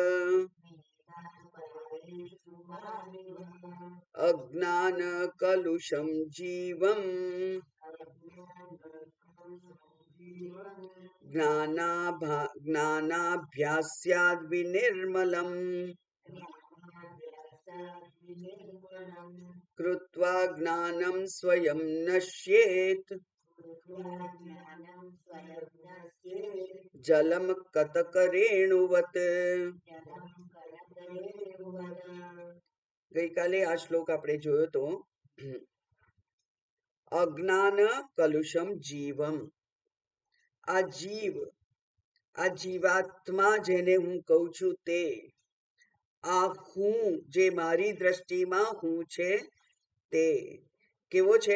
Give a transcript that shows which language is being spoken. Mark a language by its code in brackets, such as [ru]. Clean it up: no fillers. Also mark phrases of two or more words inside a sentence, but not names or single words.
[sa] अज्ञानकलुषं जीवम् ज्ञानाभ्यास्याद् विनिर्मलम्। कृत्वा ज्ञानं स्वयं नश्येत् जलं कतकरेणुवत्। [gu] ગઈકાલે આ શ્લોક આપણે જોયો તો [sa] अज्ञान कलुषम जीवम। [gu] આ જીવ, આ જીવાત્મા જેને હું કહું છું તે, આ હું જે મારી દ્રષ્ટિમાં હું છે તે કેવો છે?